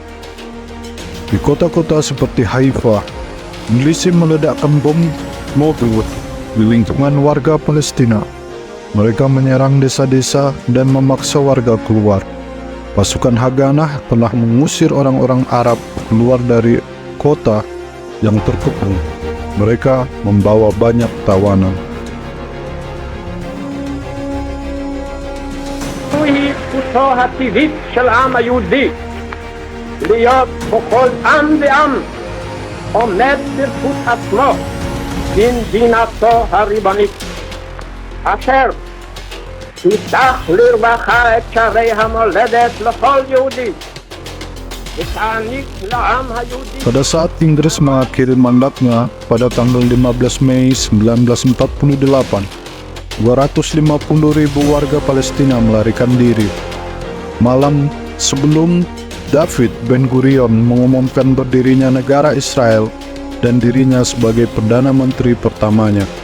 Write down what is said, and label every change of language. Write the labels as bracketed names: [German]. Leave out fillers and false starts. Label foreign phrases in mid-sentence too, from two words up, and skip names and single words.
[Indonesian] Di kota-kota seperti Haifa, milisi meledakkan bom Molotov di lingkungan warga Palestina. Mereka menyerang desa-desa dan memaksa warga keluar. Pasukan Haganah telah mengusir orang-orang Arab keluar dari kota yang terkepung. Mereka membawa banyak tawanan. [Hebrew] זוהי זכותו הטבעית של העם היהודי להיות בכל עם ועם עומד ברשות עצמו במדינתו הריבונית אשר תפתח לרווחה את שערי המולדת לכל יהודי ותעניק לעם היהודי. [Indonesian] Pada saat Inggris mengakhiri mandatnya pada tanggal 15 Mei 1948, 250.000 warga Palestina melarikan diri. Malam sebelum David Ben Gurion mengumumkan berdirinya negara Israel dan dirinya sebagai Perdana Menteri pertamanya.